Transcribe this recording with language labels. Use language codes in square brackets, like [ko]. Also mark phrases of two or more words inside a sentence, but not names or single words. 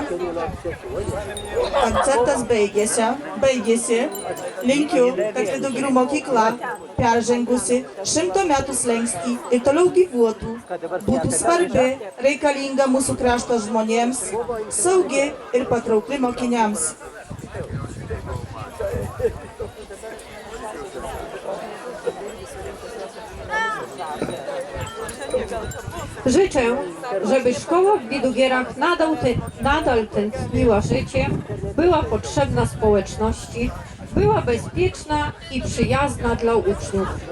[lt] Koncertas baigėsi. Linkiu, kad Vidugirių mokykla, peržengusi 100 metų slenkstį ir toliau gyvuotų, būtų svarbi, reikalinga mūsų krašto žmonėms, saugi ir patraukli mokiniams. [pl] Życzę, żeby szkoła w Widugierach nadal tętniła życiem, była potrzebna społeczności, była bezpieczna i przyjazna dla uczniów.